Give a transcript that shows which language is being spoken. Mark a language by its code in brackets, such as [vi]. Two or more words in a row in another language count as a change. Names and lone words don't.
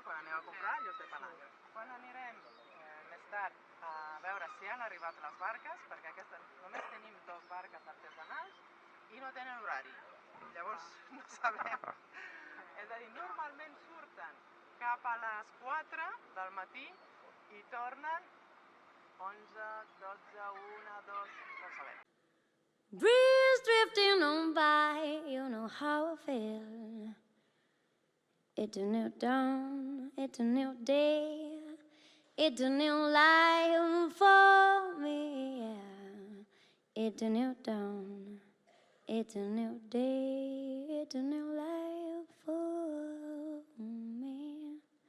[ca] Quan aneu a comprar lluç de palangre. Quan anirem més tard a veure si han arribat les barques, perquè només tenim 2 barques artesanals i no tenen horari. Llavors no sabem. És a dir, normalment surten cap a les 4 del matí i tornen 11, 12, 1, 2, no sabem. [en] Breeze drifting on by, you know how I feel. It's a new dawn, it's a new day, it's a new life for me, yeah. It's a new dawn, it's a new day, it's a new life for me.